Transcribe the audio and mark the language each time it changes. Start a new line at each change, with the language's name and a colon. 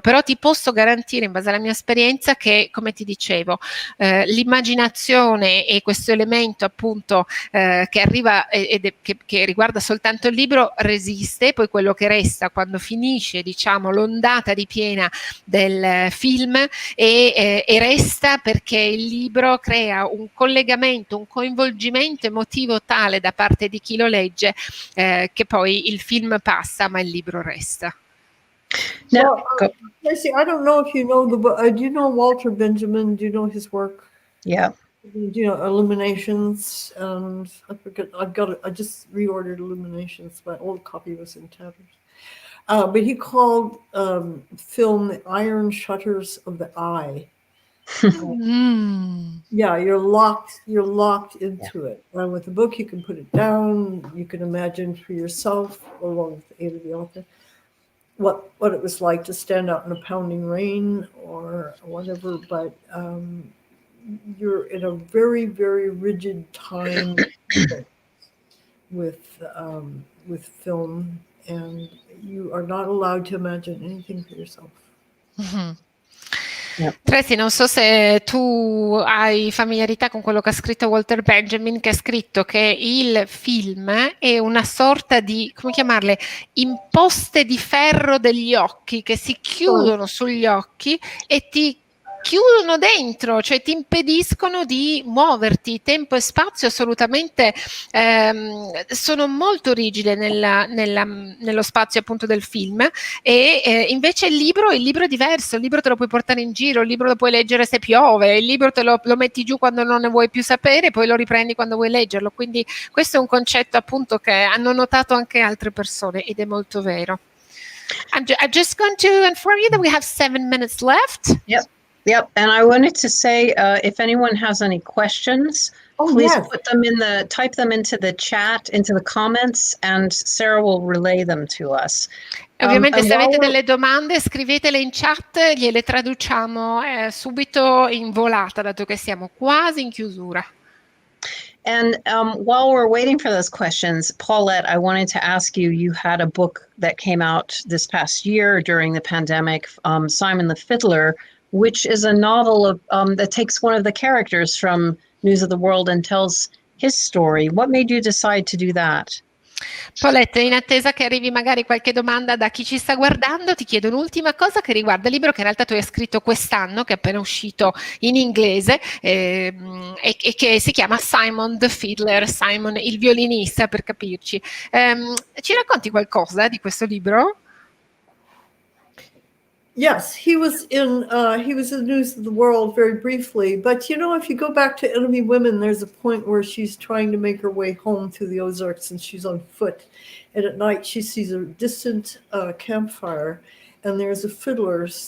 Italian: Però ti posso garantire, in base alla mia esperienza, che, come ti dicevo, l'immaginazione e questo elemento appunto che arriva che riguarda soltanto il libro resiste, poi quello che resta quando finisce, diciamo, l'ondata ripiena del film e resta perché il libro crea un collegamento, un coinvolgimento emotivo tale da parte di chi lo legge che poi il film passa ma il libro resta.
English: Well, Tracy, I don't know if you know the book. Do you know Walter Benjamin? Do you know his work? Yeah. Do you know Illuminations? And I forget. I just reordered Illuminations. My old copy was in tatters. But he called film the iron shutters of the eye. Yeah, you're locked into it. And with the book, you can put it down. You can imagine for yourself, along with the aid of the author, what it was like to stand out in a pounding rain or whatever. But you're in a very, very rigid time with film, and you are not allowed to imagine anything for yourself. Mm-hmm.
Italian: Tracy, non so se tu hai familiarità con quello che ha scritto Walter Benjamin, che ha scritto che il film è una sorta di, come chiamarle, imposte di ferro degli occhi che si chiudono sugli occhi e ti chiudono dentro, cioè ti impediscono di muoverti. Tempo e spazio assolutamente sono molto rigide nello spazio appunto del film e invece il libro è diverso, il libro te lo puoi portare in giro, il libro lo puoi leggere se piove, il libro te lo metti giù quando non ne vuoi più sapere, poi lo riprendi quando vuoi leggerlo, quindi questo è un concetto appunto che hanno notato anche altre persone ed è molto vero.
English: I'm just going to inform you that we have 7 minutes left. Yep, and I wanted to say, if anyone has any questions, please type them into the chat, into the comments, and Sarah will relay them to us.
Italian: Ovviamente se avete delle domande scrivetele in chat, gliele traduciamo subito in volata, dato che siamo quasi in chiusura.
English: And while we're waiting for those questions, Paulette, I wanted to ask you, you had a book that came out this past year during the pandemic, Simon the Fiddler, which is a novel that takes one of the characters from News of the World and tells his story. What made you decide to do that?
Italian: Paulette, in attesa che arrivi magari qualche domanda da chi ci sta guardando, ti chiedo un'ultima cosa che riguarda il libro che in realtà tu hai scritto quest'anno, che è appena uscito in inglese e che si chiama Simon the Fiddler, Simon il violinista per capirci. Ci racconti qualcosa di questo libro?
English: Yes, he was in News of the World very briefly. But, you know, if you go back to Enemy Women, there's a point where she's trying to make her way home through the Ozarks and she's on foot. And at night she sees a distant campfire and there's a fiddler.